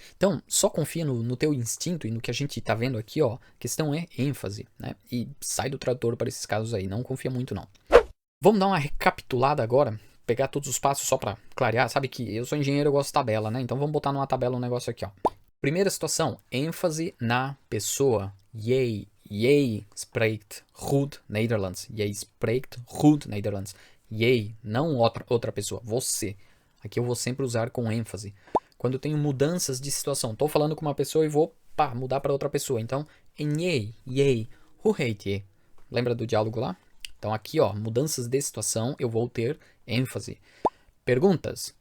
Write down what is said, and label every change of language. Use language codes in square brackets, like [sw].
[pt] Então, só confia no teu instinto e no que a gente tá vendo aqui, ó. A questão é ênfase, né? E sai do tradutor para esses casos aí, não confia muito não. Vamos dar uma recapitulada agora, pegar todos os passos só para clarear. Sabe que eu sou engenheiro, eu gosto de tabela, né? Então vamos botar numa tabela um negócio aqui, ó. Primeira situação, ênfase na pessoa. [nl] Jij, jij spreekt goed Nederlands. Jij spreekt goed Nederlands. [pt] Jij, não outra pessoa, você. Aqui eu vou sempre usar com ênfase. Quando eu tenho mudanças de situação, estou falando com uma pessoa e vou mudar para outra pessoa. Então, em [nl] jij, hoe heet je? [pt] Lembra do diálogo lá? Então aqui, ó, mudanças de situação, eu vou ter ênfase. Perguntas.